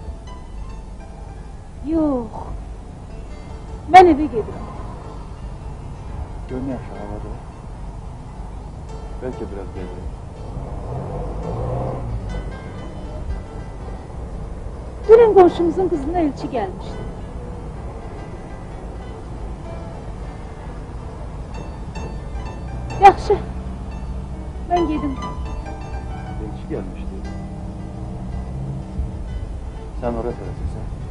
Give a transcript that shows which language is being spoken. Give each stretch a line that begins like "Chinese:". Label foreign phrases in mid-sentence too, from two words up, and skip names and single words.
Azerbaijani: Yox. Mən evə gedirəm.
Turkish: Görünüyor şu havada. Belki biraz gelir.
Azerbaijani: Dünən qonşumuzun qızına elçi gəlmişdi. Yaxşı. Mən gedim.
Turkish: Elçi gelmişti. Sen oraya tələsirsən.